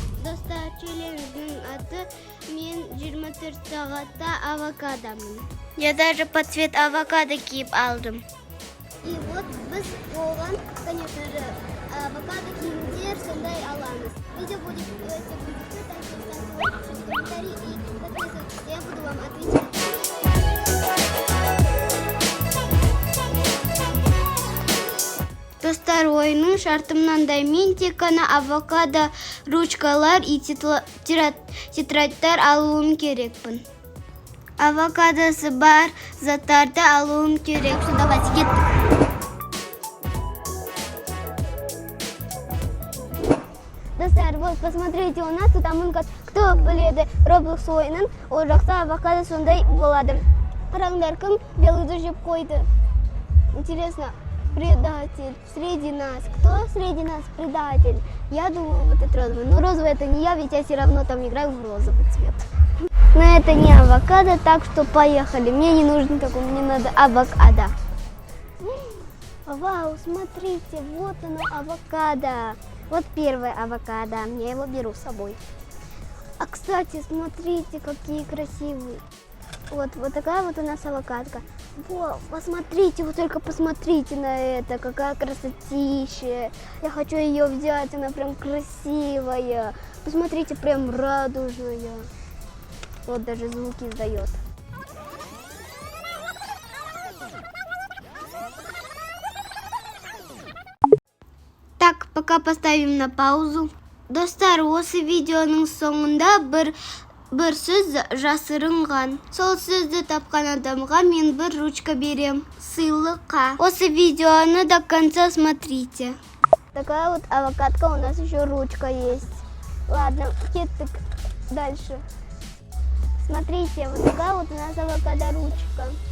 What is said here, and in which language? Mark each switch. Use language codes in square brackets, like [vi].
[kk] Достар, челлендждің аты мен 24 сағатта авокадомын. [ru] Я даже под цвет авокадо [kk] киіп алдым. [ru] И вот [kk] біз оған, [ru] конечно же, авокадо [kk] киімдер сондай аламыз. [ru] Видео будет ставьте комментарии и подписывайтесь. Я буду вам отвечать. [kk] Достар, ойынның шарты мынандай: мен тек қана авокадо ручкалар и тетрадьтар алуым керекпін. Авокадосы бар заттарды алуым керек. [ru] Что, давайте, [kk] кеттік. Достар, [ru] вот посмотрите, у нас тут амынкат. Кто [kk] біледі Roblox ойынын, ол жақта авокадо сондай болады. Қараңдар, кім белуді жеп қойды? [ru] Интересно, предатель среди нас. Кто среди нас предатель? Я думаю, вот это розовый. Но розовый это не я, ведь я все равно там играю в розовый цвет. Но это не авокадо, так что поехали. Мне не нужен такой, мне надо авокадо. Вау, смотрите, вот оно авокадо. Вот первое авокадо, я его беру с собой. А кстати, смотрите, какие красивые. Вот такая вот у нас авокадка. Во, посмотрите, вы только посмотрите на это, какая красотища. Я хочу ее взять, она прям красивая. Посмотрите, прям радужная. Вот даже звуки издает. Так, пока поставим на паузу. [kk] Достар, осы видеоның соңында бір сөз жасырынған. Сол сөзді тапқан адамға мен бір ручка берем. Сыйлыққа. [ru] Осы видеоны до конца смотрите. Такая вот авокадка, у нас еще ручка есть. Ладно, [kk] кеттік [ru] дальше. Смотрите, вот такая вот у нас авокадо ручка.